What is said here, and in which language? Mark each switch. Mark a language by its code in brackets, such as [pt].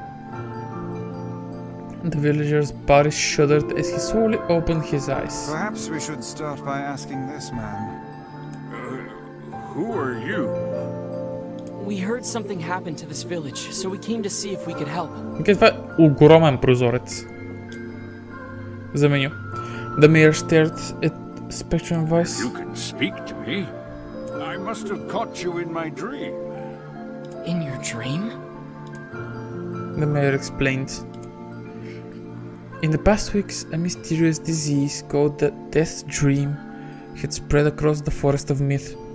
[en] The villager's body shuddered as he slowly opened his eyes. Perhaps we should start by asking this man. Who are you? We heard something happened to this village, so we came to see if we could help. [bg] Okay, това е огромен прозорец за меню. [en] The mayor stared at Spectra and Vice. You can speak to me. I must have caught you in my dream. In your dream? The mayor explained. In the past weeks, a mysterious disease called the Death Dream had spread across the forest of myth.